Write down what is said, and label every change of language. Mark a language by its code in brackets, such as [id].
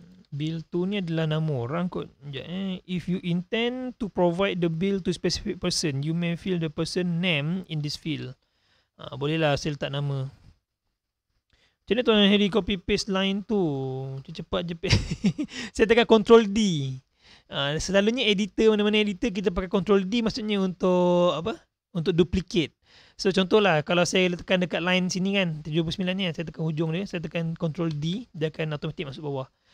[ms] Bill to ni adalah nama orang kot. [en] If you intend to provide the bill to specific person, you may fill the person name in this field. [ms] Bolehlah saya letak nama. Macam mana Tuan Harry copy paste line tu? Cepat je. Saya tekan Ctrl D. Selalunya editor, mana-mana editor kita pakai Ctrl D maksudnya untuk apa? Untuk duplicate. So contohlah kalau saya tekan dekat line sini kan, 79 ni, saya tekan hujung dia, saya tekan Ctrl D, dia akan automatic masuk bawah.